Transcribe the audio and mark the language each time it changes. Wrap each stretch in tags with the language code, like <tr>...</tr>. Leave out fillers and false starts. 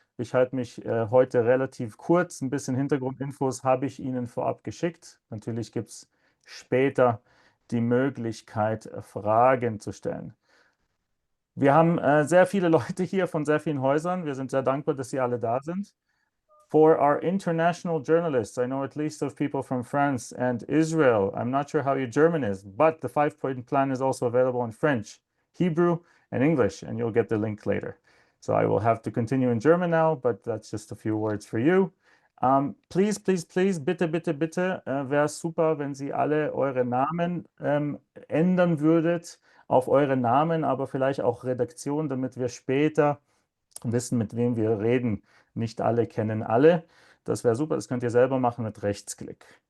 <de>Ich halte mich heute relativ kurz. Ein bisschen Hintergrundinfos habe ich Ihnen vorab geschickt. Natürlich gibt es später die Möglichkeit, Fragen zu stellen. Wir haben sehr viele Leute hier von sehr vielen Häusern. Wir sind sehr dankbar, dass Sie alle da sind.</de> <en>For our international journalists, I know at least of people from France and Israel. I'm not sure how your German is, but the five-point plan is also available in French, Hebrew, and English, and you'll get the link later. So I will have to continue in German now, but that's just a few words for you. Please,</en> <de>bitte, wäre es super, wenn Sie alle eure Namen ändern würdet auf eure Namen, aber vielleicht auch Redaktion, damit wir später wissen, mit wem wir reden. Nicht alle kennen alle. Das wäre super, das könnt ihr selber machen mit Rechtsklick.</de>